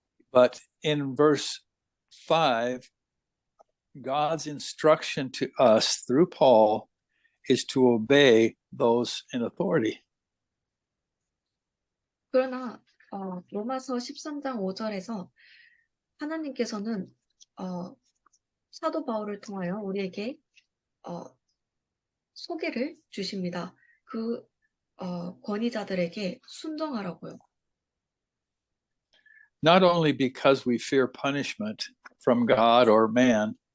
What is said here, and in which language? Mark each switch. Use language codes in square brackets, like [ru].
[en] But in verse 5, God's instruction to us through Paul is to obey those in authority. [ko] 그러나 로마서 13장 5절에서 하나님께서는 사도 바울을 통하여 우리에게 소개를 주십니다. 그 권위자들에게 순종하라고요. [en] Not only because we fear punishment from God or man,